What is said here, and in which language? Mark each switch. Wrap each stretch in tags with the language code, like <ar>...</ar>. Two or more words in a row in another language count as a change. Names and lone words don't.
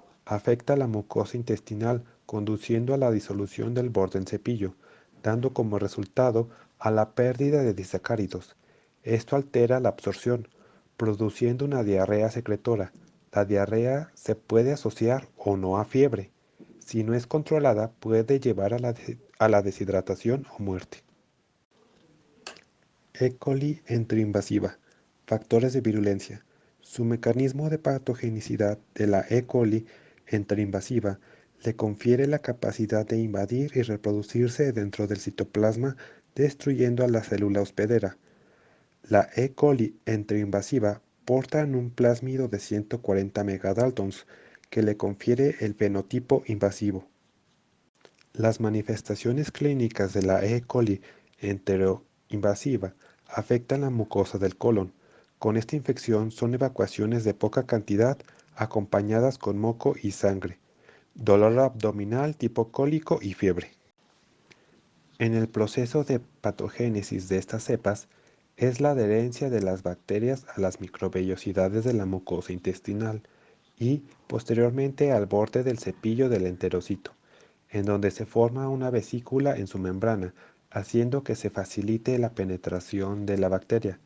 <es>Afecta la mucosa intestinal, conduciendo a la disolución del borde del cepillo, dando como resultado a la pérdida de disacáridos. Esto altera la absorción, produciendo una diarrea secretora. La diarrea se puede asociar o no a fiebre. Si no es controlada, puede llevar a la deshidratación o muerte. E. coli enteroinvasiva. Factores de virulencia. Su mecanismo de patogenicidad de la E. coli enteroinvasiva le confiere la capacidad de invadir y reproducirse dentro del citoplasma, destruyendo a la célula hospedera. La E. coli enteroinvasiva porta en un plásmido de 140 megadaltons, que le confiere el fenotipo invasivo. Las manifestaciones clínicas de la E. coli enteroinvasiva afectan la mucosa del colon. Con esta infección son evacuaciones de poca cantidad acompañadas con moco y sangre, dolor abdominal tipo cólico y fiebre. En el proceso de patogénesis de estas cepas es la adherencia de las bacterias a las microvellosidades de la mucosa intestinal y, posteriormente, al borde del cepillo del enterocito, en donde se forma una vesícula en su membrana, haciendo que se facilite la penetración de la bacteria.</es>